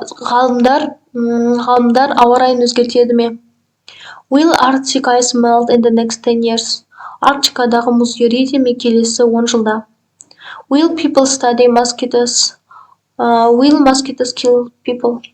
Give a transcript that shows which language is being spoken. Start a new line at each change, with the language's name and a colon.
Kazakh: Ғалымдар ауа райын өзгертедіме?
English: Will Arctic ice melt in the next 10 years?
Kazakh: Арктикадағы мұз ериді ме келесі 10 жылда?
English: Will people study mosquitoes? Will mosquitoes kill people?